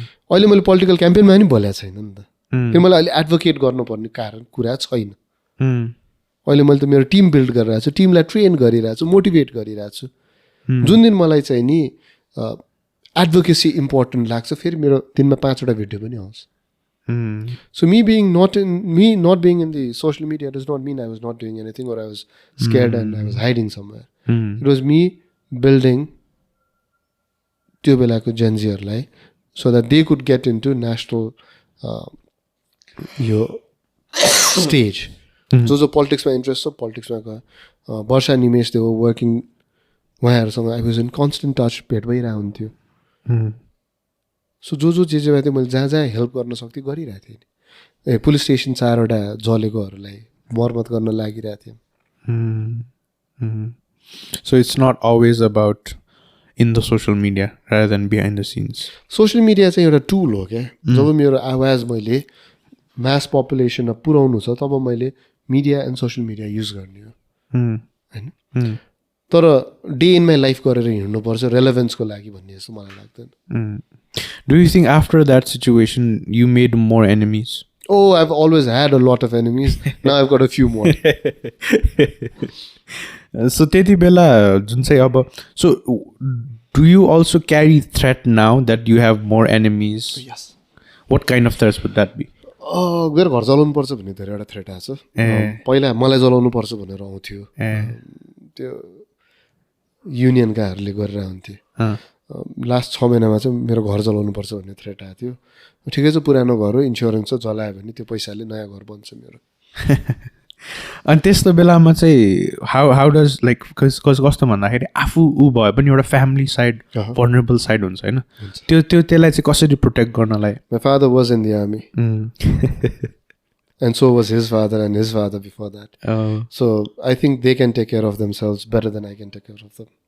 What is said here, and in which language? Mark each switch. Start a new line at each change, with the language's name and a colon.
Nepali: अहिले मैले पोलिटिकल क्याम्पेनमा पनि बोलेको छैन नि त, किन मलाई अहिले एडभोकेट गर्नुपर्ने कुरा छैन. अहिले मैले त मेरो टिम बिल्ड गरिरहेको छु, टिमलाई ट्रेन गरिरहेको छु, मोटिभेट गरिरहेको छु. जुन दिन मलाई चाहिँ नि एडभोकेसी इम्पोर्टेन्ट लाग्छ फेरि मेरो दिनमा 5वटा भिडियो पनि आउँछ.
English: So me not being in the social media does not mean I was not doing anything or I was scared and I was hiding somewhere. It was me building
Nepali: त्यो बेलाको जेन्जीहरूलाई
English: so that they could get into national यो stage.
Nepali: जो पोलिटिक्समा interest छ पोलिटिक्समा गयो. वर्षा निमेश देव working, उहाँहरूसँग
English: I was in constant touch,
Nepali: भेट भइरहेको हुन्थ्यो. सो जो जे भयो त्यो मैले जहाँ हेल्प गर्न सक्थेँ गरिरहेको थिएँ. पुलिस स्टेसन 4वटा जलेकोहरूलाई मर्मत गर्न लागिरहेको थिएँ.
English: So it's not always about in the social media rather than behind the scenes.
Nepali: Social media चाहिँ एउटा टुल हो क्या. जब मेरो आवाज मैले मास पपुलेसनमा पुर्याउनु छ तब मैले media and social media use गर्ने हो होइन. तर डे इन माई लाइफ गरेर हिँड्नुपर्छ रेलेभेन्सको लागि भन्ने जस्तो मलाई लाग्दैन.
English: Do you think after that situation you made more enemies? Oh, I've always had a lot of enemies. Now I've got a few more. So
Nepali: त्यति बेला जुन चाहिँ अब
English: so do you also carry threat now that you have more enemies? Yes. What kind of threats would that be?
Nepali: गएर घर जलाउनु पर्छ भन्ने धेरैवटा थ्रेट आएको छ. पहिला मलाई जलाउनु पर्छ भनेर आउँथ्यो. त्यो युनियनकाहरूले गरेर हुन्थ्यो. लास्ट 6 महिनामा चाहिँ मेरो घर जलाउनु पर्छ भन्ने थ्रेट आएको थियो. ठिकै छ, पुरानो घर हो, इन्सुरेन्स छ, जलायो भने त्यो पैसाले नयाँ घर बन्छ मेरो. अनि त्यस्तो बेलामा चाहिँ
English: how does like
Nepali: कस्तो भन्दाखेरि आफू ऊ भए पनि एउटा फ्यामिली साइड भनरेबल साइड हुन्छ होइन, त्यसलाई चाहिँ कसरी प्रोटेक्ट गर्नलाई?
English: My father was in the army and so was his father and his father before that. So I think they can take care of themselves better than I can take care of them.